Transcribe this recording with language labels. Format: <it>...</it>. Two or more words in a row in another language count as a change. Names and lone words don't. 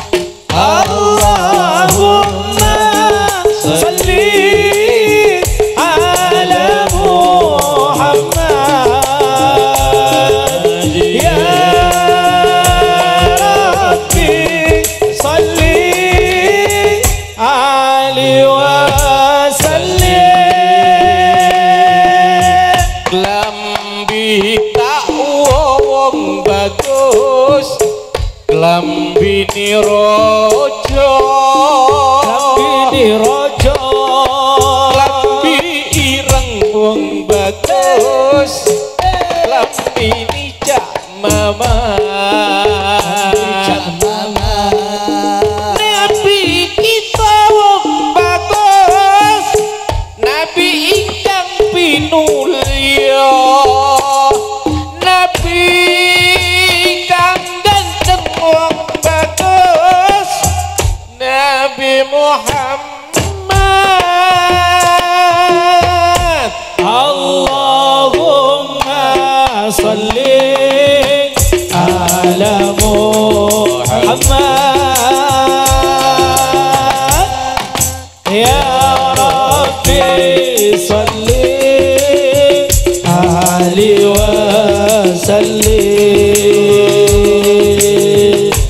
<ar>اللهم صل على محمد يا رب صل عليه وسلم.</ar> <jv>Klambi tak wong bagus, klambi ni rojo, Klambi rojo, klambi ireng wong bagus, klambi ni cak mama. Nabi kita wong bagus, Nabi ingkang pinulya, Nabi kang ganteng wong bagus, Nabi Muhammad.</jv> <ar>اللهم صل على محمد يا رب صل عليه وسلم.</ar>